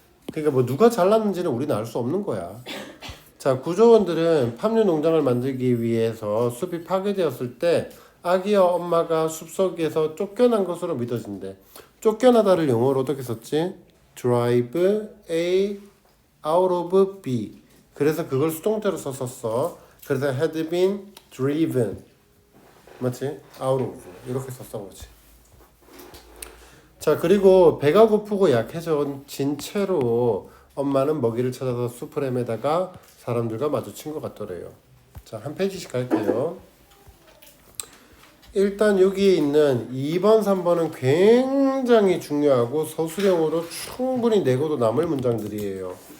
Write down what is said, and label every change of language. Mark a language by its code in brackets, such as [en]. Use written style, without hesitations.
[ko] 그러니까 뭐 누가 잘랐는지는 우리는 알 수 없는 거야. 자, 구조원들은 팜유 농장을 만들기 위해서 숲이 파괴되었을 때 아기와 엄마가 숲속에서 쫓겨난 것으로 믿어진대. 쫓겨나다를 영어로 어떻게 썼지? [en] Drive A out of B. [ko] 그래서 그걸 수동태로 썼었어. 그래서 [en] had been driven. [ko] 맞지? [en] out of. [ko] 이렇게 썼던 거지. 자, 그리고 배가 고프고 약해진 채로 엄마는 먹이를 찾아서 숲을 헤매다가 사람들과 마주친 것 같더래요. 자, 한 페이지씩 갈게요. 일단 여기에 있는 2번, 3번은 굉장히 중요하고 서술형으로 충분히 내고도 남을 문장들이에요.